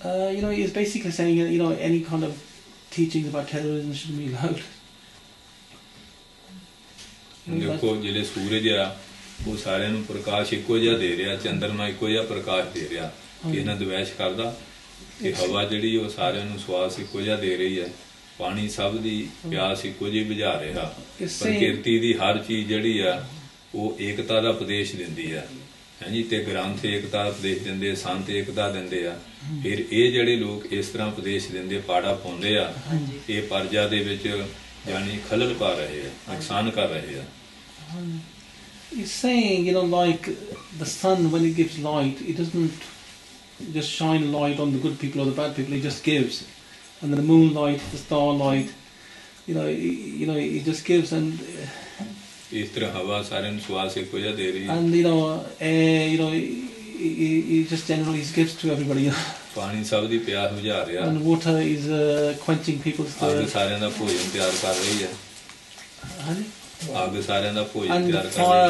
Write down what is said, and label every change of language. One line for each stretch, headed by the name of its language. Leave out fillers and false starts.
English: you know, he's basically saying, you know, any kind of teachings about terrorism shouldn't be allowed.
Punjabi: ਦੇਖੋ ਜਿਹੜੇ ਸੂਰਜ ਆ ਉਹ ਸਾਰਿਆਂ ਨੂੰ ਪ੍ਰਕਾਸ਼ ਇੱਕੋ ਜਿਹਾ ਦੇ ਰਿਹਾ ਚੰਦਰਮਾ ਇੱਕੋ ਜਿਹਾ ਪ੍ਰਕਾਸ਼ ਦੇ ਰਿਹਾ ਕਿਸੇ ਨਾਲ ਦਵੈਸ਼ ਕਰਦਾ ਤੇ ਹਵਾ ਜਿਹੜੀ ਉਹ ਸਾਰਿਆਂ ਨੂੰ ਸਵਾਸ ਇੱਕੋ ਜਿਹਾ ਦੇ ਰਹੀ ਹੈ ਪਾਣੀ ਸਭ ਦੀ ਪਿਆਸ ਇੱਕੋ ਜਿਹੀ ਬੁਝਾ ਰਿਹਾ ਪ੍ਰਕਿਰਤੀ ਦੀ ਹਰ ਚੀਜ਼ ਜਿਹੜੀ ਆ ਉਹ ਏਕਤਾ ਦਾ ਉਪਦੇਸ਼ ਦਿੰਦੀ ਆ ਹਾਂਜੀ ਤੇ ਗ੍ਰੰਥ ਏਕਤਾ ਦਾ ਉਪਦੇਸ਼ ਦਿੰਦੇ ਸੰਤ ਏਕਤਾ ਦਿੰਦੇ ਆ ਫਿਰ ਇਹ ਜਿਹੜੇ ਲੋਕ ਇਸ ਤਰ੍ਹਾਂ ਉਪਦੇਸ਼ ਦਿੰਦੇ ਪਾੜਾ ਪਾਉਂਦੇ ਆ ਇਹ ਪਰਜਾ ਦੇ ਵਿੱਚ ਯਾਨੀ ਖਲਲ ਪਾ ਰਹੇ ਆ ਨੁਕਸਾਨ ਕਰ ਰਹੇ ਆ
English: He's saying, you know, like the sun, when it gives light, it doesn't just shine light on the good people or the bad people, it just gives. And then the moonlight, the starlight, you know, it just gives. And
Punjabi: ਇਸ ਤਰ੍ਹਾਂ ਹਵਾ ਸਾਰਿਆਂ ਨੂੰ ਸਵਾਸ ਇੱਕੋ ਜਿਹਾ ਦੇ ਰਹੀ ਹੈ
English: and you know, air, you know, it just generally gives to everybody.
Punjabi: ਪਾਣੀ ਸਭ ਦੀ ਪਿਆਸ ਬੁਝਾ ਰਿਹਾ
English: And water is quenching people's
Punjabi: ਅੱਗ ਸਾਰਿਆਂ ਦਾ ਭੋਜਨ ਤਿਆਰ ਕਰ ਰਹੀ ਹੈ ਅੱਗ ਸਾਰਿਆਂ ਦਾ ਭੋਜਨ ਤਿਆਰ ਕਰ ਰਹੀ ਹੈ